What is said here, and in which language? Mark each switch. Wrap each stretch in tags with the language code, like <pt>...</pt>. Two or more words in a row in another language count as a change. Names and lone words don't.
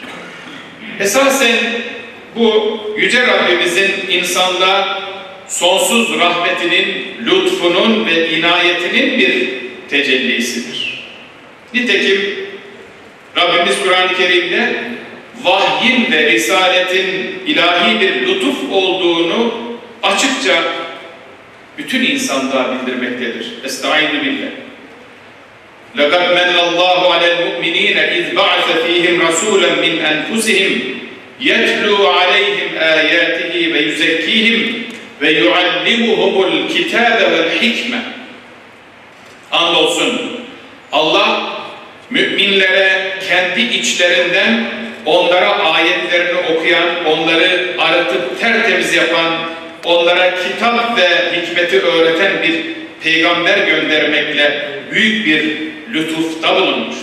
<tr>Esasen bu Yüce Rabbimizin insanlığa sonsuz rahmetinin, lütfunun ve inayetinin bir tecellisidir. Nitekim Rabbimiz Kur'an-ı Kerim'de vahyin ve risaletin ilahi bir lütuf olduğunu açıkça bütün insanlığa bildirmektedir.</tr> <ar>أستعيذ بالله. لَقَدْ مَنَّ اللّٰهُ عَلَى الْمُؤْمِنِينَ اِذْ بَعْثَ ف۪يهِمْ رَسُولًا مِنْ أَنْفُسِهِمْ يَتْلُوا عَلَيْهِمْ آيَاتِهِ وَيُزَكِّيهِمْ وَيُعَلِّمُهُمُ الْكِتَابَ وَالْحِكْمَةِ.</ar> <tr>Andolsun Allah müminlere kendi içlerinden onlara ayetlerini okuyan, onları arıtıp tertemiz yapan, onlara kitap ve hikmeti öğreten bir peygamber göndermekle büyük bir lütufta bulunmuştur.</tr>